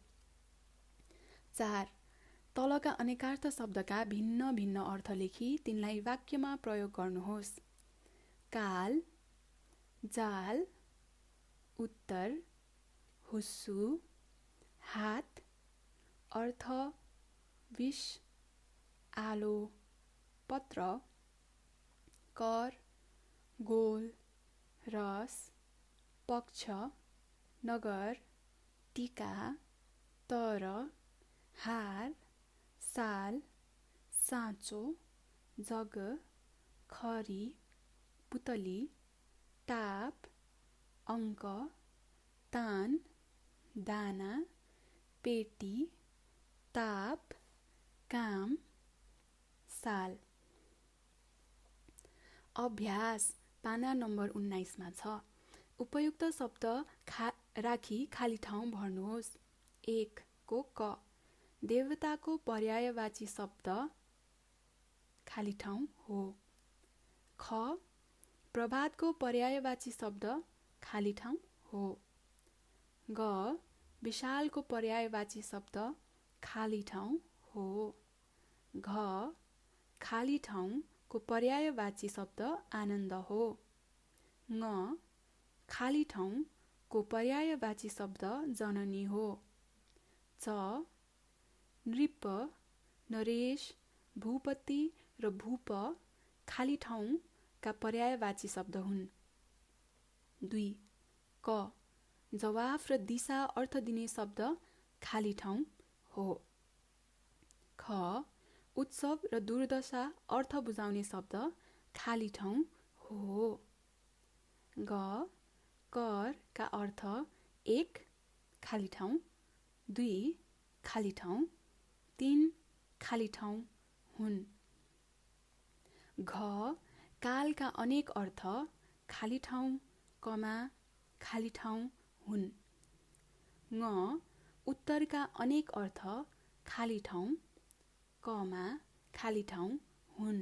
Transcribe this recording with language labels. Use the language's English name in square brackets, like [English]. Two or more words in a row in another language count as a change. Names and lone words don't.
[Nepali] 4 तलका अनेकार्थ शब्दका भिन्न भिन्न अर्थ लेखी तिनलाई वाक्यमा प्रयोग गर्नुहोस्। काल, जाल, उत्तर, हुस्सु, हात, अर्थ, विष, आलो, पत्र, कर, गोल, रस, पक्ष, नगर, टीका, तर, हार, साल, साँचो, जग, खरी, पुतली, टाप, अङ्क, तान, दाना, पेटी, ताप, काम, साल। अभ्यास पाना नम्बर 19 मा छ। उपयुक्त शब्द राखी खाली ठाउँ भर्नुहोस्। 1 को क, देवताको पर्यायवाची शब्द खाली ठाउँ हो। ख, प्रभातको पर्यायवाची शब्द खाली ठाउँ हो। ग, विशालको पर्यायवाची शब्द खाली ठाउँ हो। घ, खाली ठाउँको पर्यायवाची शब्द आनन्द हो। ङ, खाली ठाउँको पर्यायवाची शब्द जननी हो। च, नृप, नरेश, भूपति र भूप खाली ठाउँका पर्यायवाची शब्द हुन्। 2 क, जवाफ र दिशा अर्थ दिने शब्द खाली ठाउँ हो। ख, उत्सव र दुर्दशा अर्थ बुझाउने शब्द खाली ठाउँ हो। ग, कर का अर्थ 1 खाली ठाउँ, 2 खाली ठाउँ, 3 खाली ठाउँ हुन्। घ, कालका अनेक अर्थ खाली ठाउँ, कमा, खाली ठाउँ हुन्। ङ, उत्तरका अनेक अर्थ खाली ठाउँ, कमा, खाली ठाउँ हुन्।